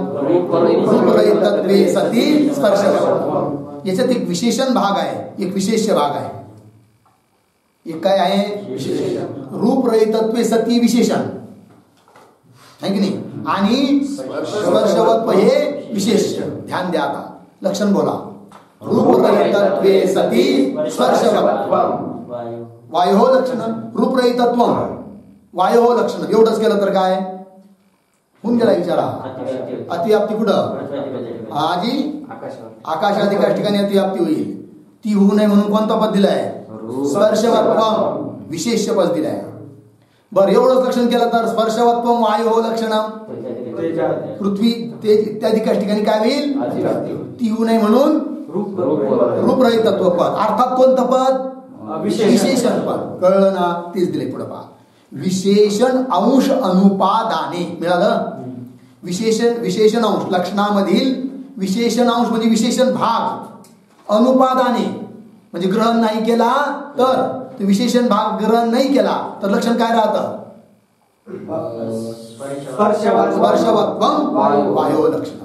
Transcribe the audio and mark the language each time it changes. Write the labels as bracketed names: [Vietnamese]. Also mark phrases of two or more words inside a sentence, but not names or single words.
[Sanskrit] रूपरहितत्वे सती स्पर्शवत्वं. [Marathi] याच्यात एक विशेषण भाग आहे, एक विशेष्य भाग आहे. एक काय आहे. रूपरहितत्वे सती विशेषण आहे की नाही. आणि स्पर्शवत्व हे विशेष्य. ध्यान द्या. आता लक्षण बोला. [Sanskrit] रूपरहितत्वे सती स्पर्शवत्वं वायोः लक्षणं. रूपरहितत्वं वायोः लक्षणं. [Marathi] एवढंच केलं तर काय होऊन गेला. विचारा. अतिव्याप्ती कुठं. आजी आकाशाधिक ठिकाणी अतिव्याप्ती होईल. ती होऊ नये म्हणून कोणता पद दिलाय. स्पर्शवत्वं विशेष्य पद दिलाय. बरं एवढंच लक्षण केलं तर [Sanskrit] स्पर्शवत्वं वायोः लक्षणं. [Marathi] पृथ्वी ते इत्यादी कष्ट ठिकाणी काय होईल अतिव्याप्ती. ती येऊ नये म्हणून रूपरहितत्व पद. अर्थात कोणतं पद विशेषण पद. कळलं ना? तेच दिले पुढे पहा. विशेषण अंश अनुपादाने मिळालं. विशेषण अंश लक्षणामधील विशेषण अंश म्हणजे विशेषण भाग अनुपादाने म्हणजे ग्रहण नाही केला तर विशेषण भाग ग्रहण नाही केला तर लक्षण काय राहतं [Sanskrit] स्पर्शवत्वम वायो लक्षण.